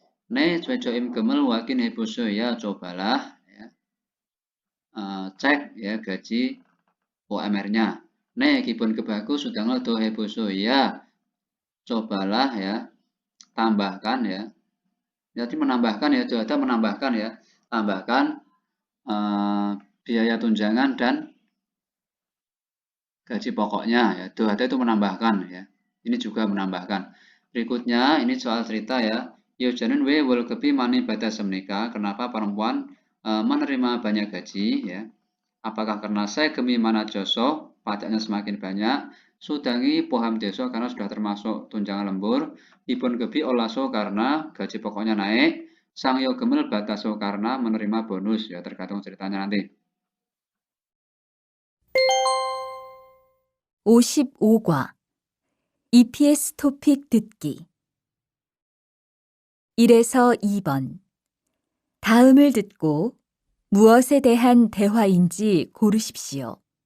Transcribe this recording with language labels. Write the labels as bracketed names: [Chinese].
[Korean] 네 최저임금을 확인해보세요. [Indonesian] Ya, cobalah ya, cek ya gaji UMR-nya. [Korean] 네 기본급하고 수당을 더해보세요. [Indonesian] Ya, cobalah ya tambahkan ya. Jadi menambahkan ya, ada menambahkan ya, tambahkan biaya tunjangan dan gaji pokoknya ya. Ada itu menambahkan ya. Ini juga menambahkan. Berikutnya ini soal cerita ya. [Korean] 여자는 왜 월급이 많이 받았습니까? [Indonesian] Kenapa perempuan menerima banyak gaji ya? Apakah karena [Korean] 세금이 많아져서 [Indonesian] pajaknya semakin banyak? [Korean] 수당이 포함돼서 [Indonesian] karena sudah termasuk tunjangan lembur. [Korean] 기본급이 올라서 [Indonesian] karena gaji pokoknya naik. [Korean] 상여금을 받아서 [Indonesian] karena menerima bonus ya, tergantung ceritanya nanti. [Korean] 55과 EPS 토픽 듣기 1에서 2번 다음을 듣고 무엇에 대한 대화인지 고르십시오.